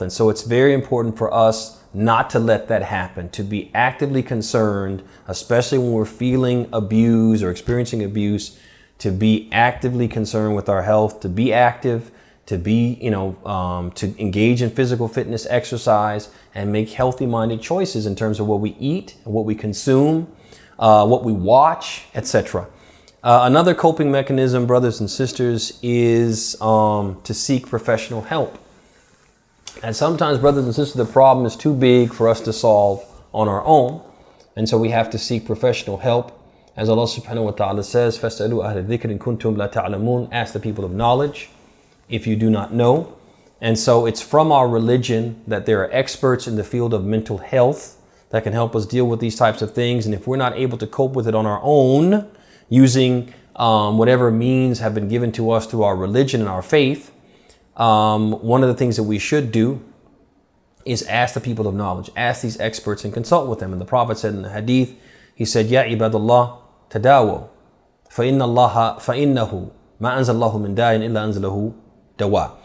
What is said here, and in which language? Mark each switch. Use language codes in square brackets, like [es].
[en] And so it's very important for us not to let that happen, to be actively concerned, especially when we're feeling abuse or experiencing abuse, to be actively concerned with our health, to be active, to be, to engage in physical fitness, exercise, and make healthy-minded choices in terms of what we eat, what we consume, what we watch, etc. Another coping mechanism, brothers and sisters, is to seek professional help. And sometimes, brothers and sisters, the problem is too big for us to solve on our own. And so we have to seek professional help. As Allah subhanahu wa ta'ala says, [ar] فَاسْأَلُوا أَهْلَ الذِّكْرِ إِن كُنتُمْ لَا تَعْلَمُونَ. [en] Ask the people of knowledge if you do not know. And so it's from our religion that there are experts in the field of mental health that can help us deal with these types of things. And if we're not able to cope with it on our own, using whatever means have been given to us through our religion and our faith, one of the things that we should do is ask the people of knowledge, ask these experts and consult with them. And the Prophet said in the hadith, he said, [ar] "Ya ibadallah, tadawu, فَإِنَّهُ مَا أَنزَلَ اللَّهُ مِنْ دَاءٍ إِلَّا أَنزَلَهُ دَوَاءً."